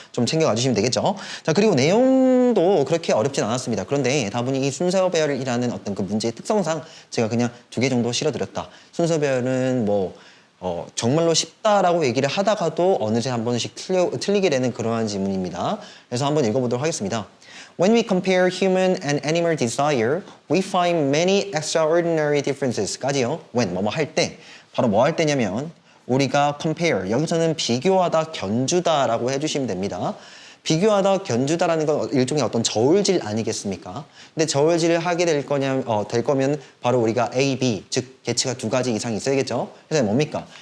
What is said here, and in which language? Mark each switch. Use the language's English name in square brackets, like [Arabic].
[Korean] 좀 챙겨가 주시면 되겠죠. 자, 그리고 내용도 그렇게 어렵진 않았습니다. 그런데 다분히 이 순서별이라는 어떤 그 문제의 특성상 제가 그냥 2개 정도 실어드렸다. 순서별은 뭐 정말로 쉽다라고 얘기를 하다가도 어느새 한 번씩 틀리게 되는 그러한 지문입니다. 그래서 한번 읽어보도록 하겠습니다. [English] When we compare human and animal desire, we find many extraordinary differences까지요. [Korean] When 뭐뭐 할 때, 바로 뭐 할 때냐면 우리가 compare, 여기서는 비교하다, 견주다라고 해주시면 됩니다. 비교하다, 견주다라는 건 일종의 어떤 저울질 아니겠습니까? 근데 저울질을 하게 될 거면 바로 우리가 A, B, 즉 개체가 2가지 이상 있어야겠죠. 그래서 뭡니까?